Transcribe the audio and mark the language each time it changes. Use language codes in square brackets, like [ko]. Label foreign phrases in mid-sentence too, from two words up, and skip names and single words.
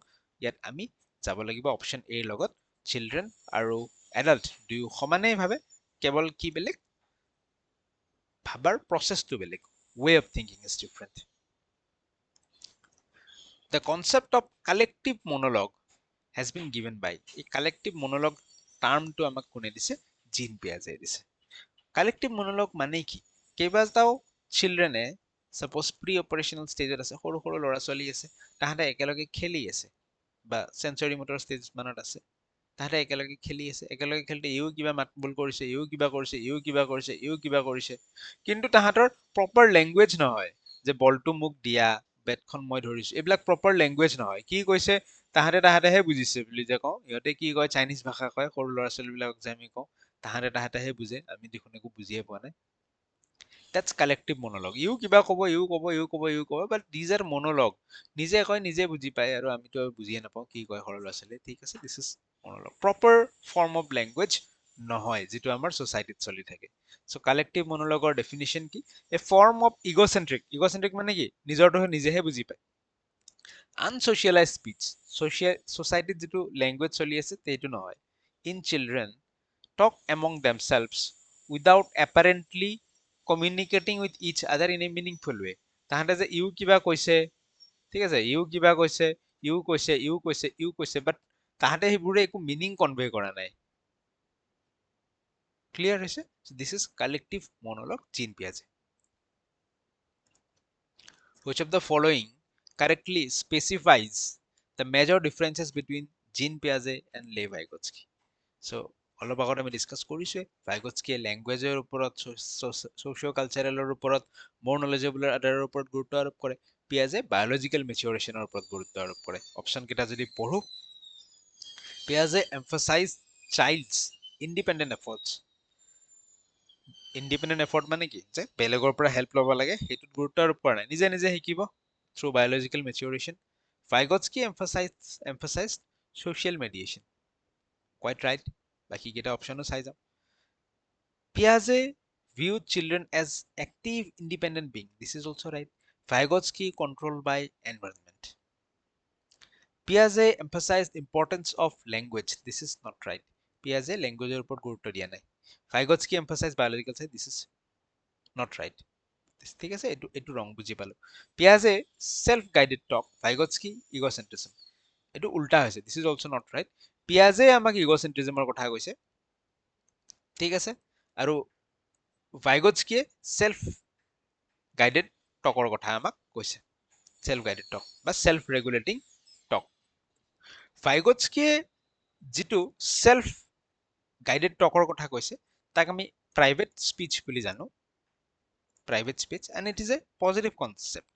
[as] ইয়াত আমি যাব লাগিব অপশ্যন এৰ লগত, চিলড্ৰেন আৰু এডাল্ট দুয়ো সমানেই ভাবে, কেৱল কি বেলেগ, ভাবাৰ প্ৰচেছটো বেলেগ, [en] way of thinking is different. the concept of collective monologue has been given by, [as] এই [en] collective monologue [as] টাৰ্মটো আমাক কোনে দিছে? জিন পিয়াজে দিছে। [en] collective monologue [as] মানে কি? কেইবাটাও চিলড্ৰেনে [en] suppose pre operational [as] ষ্টেজত আছে, সৰু সৰু ল'ৰা ছোৱালী আছে, তাহাঁতে একেলগে খেলি আছে বা [en] sensory motor stage [as] মানত আছে, তাহাঁতে একেলগে খেলি আছে, একেলগে খেলোতে ইও কিবা মাতবোল কৰিছে, ইও কিবা কৰিছে, ইও কিবা কৰিছে, ইও কিবা কৰিছে, কিন্তু তাহাঁতৰ [en] proper language [as] নহয় যে বলটো মোক দিয়া, বেটখন মই ধৰিছো, এইবিলাক [en] proper language [as] নহয়। কি কৈছে তাহাঁতেহে বুজিছে বুলি যে কওঁ, ইহঁতে কি কয় চাইনিজ ভাষা কয়, সৰু ল'ৰা ছোৱালীবিলাকক যে আমি কওঁ তাহাঁতেহে বুজে, আমি দেখোন একো বুজিয়ে পোৱা নাই। [en] That's collective monologue. [as] ইও কিবা ক'ব, ইও ক'ব, ইও ক'ব, ইও ক'ব, বাট [en] these are monologue. [as] নিজে কয় নিজে বুজি পায়, আৰু আমিতো বুজিয়ে নাপাওঁ কি কয় সৰু ল'ৰা ছোৱালীয়ে। ঠিক আছে, [en] this is monologue, proper form of language [as] নহয় যিটো আমাৰ ছ'চাইটিত চলি থাকে। চ' [en] collective monologueৰ definition [as] কি? [en] a form of egocentric [as] মানে কি? নিজৰটোহে নিজেহে বুজি পায়। [en] unsocialised speech, [as] ছ'চাইটিত যিটো লেংগুৱেজ চলি আছে সেইটো নহয়। [en] in children talk among themselves without apparently communicating with each other in a meaningful way. [as] তাহাঁতে যে ইও কিবা কৈছে, ঠিক আছে, ইও কিবা কৈছে, ইও কৈছে, ইও কৈছে, ইও কৈছে, বাট তাহাঁতে সেইবোৰে একো [en] meaning convey [as] কৰা নাই। ক্লিয়াৰ হৈছে? [en] this is collective monologue, [as] জিন পিয়াজে। [en] Which of the following correctly specifies the major differences between Jean Piaget and Lev Vygotsky? [as] So অলপ আগত আমি ডিছকাছ কৰিছোৱে, ভাইগটস্কিয়ে লেংগুৱেজৰ ওপৰত, ছ'চিঅ' কালচাৰেলৰ ওপৰত, মোৰ নলেজেবলৰ আধাৰৰ ওপৰত গুৰুত্ব আৰোপ কৰে, পিয়াজে [en] biological maturationৰ [as] ওপৰত গুৰুত্ব আৰোপ কৰে। অপশ্যনকেইটা যদি পঢ়ো, [en] Piaget emphasise child's independent efforts. independent effort [as] মানে কি? যে বেলেগৰ পৰা হেল্প ল'ব লাগে, সেইটোত গুৰুত্ব আৰোপ কৰা নাই, নিজে নিজে শিকিব [en] through biological maturation. Vygotsky emphasise social mediation. quite right. [as] বাকীকেইটা অপশ্যনো চাই যাওঁ। [en] Piaget viewed children as active, independent beings. This is also right. Vygotsky controlled by environment. Piaget emphasized importance of language. This is not right. Piaget [as] languageৰ ওপৰত গুৰুত্ব দিয়া নাই। [en] Vygotsky emphasized biological side. This is not right. [as] ঠিক আছে, এইটো ৰং বুজি পালো। [en] Piaget self-guided talk. Vygotsky egocentrism. [as] এইটো উল্টা হৈছে। [en] This is also not right. [as] Piaget আমাক ইগ'চেন্ট্ৰিজমৰ কথা কৈছে, ঠিক আছে, আৰু ভাইগটস্কিয়ে [en] self guided talkৰ [as] কথা আমাক কৈছে, [en] self guided talk [as] বা [en] self regulating talk. [as] ভাইগটস্কিয়ে যিটো [en] self guided talkৰ [as] কথা কৈছে তাক আমি [en] private speech [as] বুলি জানো, [en] private speech, and it is a positive concept.